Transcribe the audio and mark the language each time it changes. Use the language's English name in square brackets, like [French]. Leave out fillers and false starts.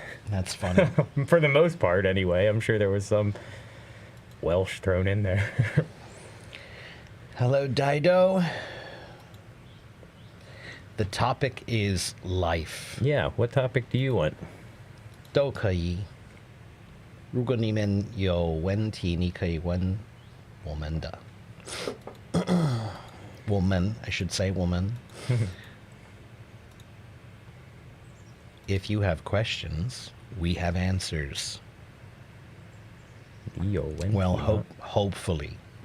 [English] That's funny. for the most part anyway. I'm sure there was some Welsh thrown in there. Hello, Dido. The topic is life. Yeah, what topic do you want? [Chinese] 都可以。如果你们有问题，你可以问我们的。 [English] woman, I should say woman. If you have questions, we have answers. Well, hopefully.